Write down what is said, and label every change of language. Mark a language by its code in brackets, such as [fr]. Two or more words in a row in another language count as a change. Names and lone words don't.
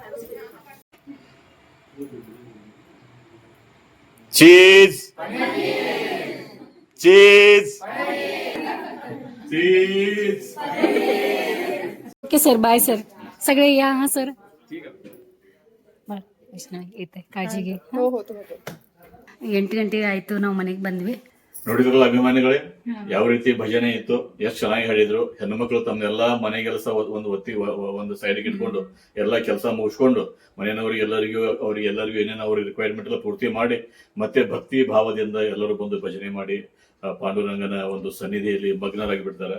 [en] cheese cheese cheese. okay sir, bye sir. [mr] सगळे या. हा सर, येते, [kn] ಕಾಳಜಿ ಗೆ. 8 ಗಂಟೆ ಆಯ್ತು, ನಾವು ಮನೆಗೆ ಬಂದ್ವಿ. ನೋಡಿದ್ರಲ್ಲ ಅಭಿಮಾನಿಗಳೇ, ಯಾವ ರೀತಿ ಭಜನೆ ಇತ್ತು, ಎಷ್ಟು ಚೆನ್ನಾಗಿ ಹೇಳಿದ್ರು. ಹೆಣ್ಣುಮಕ್ಳು ತಮ್ಮೆಲ್ಲಾ ಮನೆ ಕೆಲಸ ಒಂದು ಸೈಡ್ಗೆ ಇಟ್ಕೊಂಡು ಎಲ್ಲಾ ಕೆಲಸ ಮುಗಿಸ್ಕೊಂಡು ಮನೆಯವ್ರಿಗೆ ಎಲ್ಲರಿಗೂ ಏನೇನು ಅವ್ರಿಗೆ ರಿಕ್ವೈರ್ಮೆಂಟ್ ಎಲ್ಲ ಪೂರ್ತಿ ಮಾಡಿ ಮತ್ತೆ ಭಕ್ತಿ ಭಾವದಿಂದ ಎಲ್ಲರೂ ಬಂದು ಭಜನೆ ಮಾಡಿ ಪಾಂಡುರಂಗನ ಒಂದು ಸನ್ನಿಧಿಯಲ್ಲಿ ಮಗ್ನರಾಗಿ ಬಿಡ್ತಾರೆ.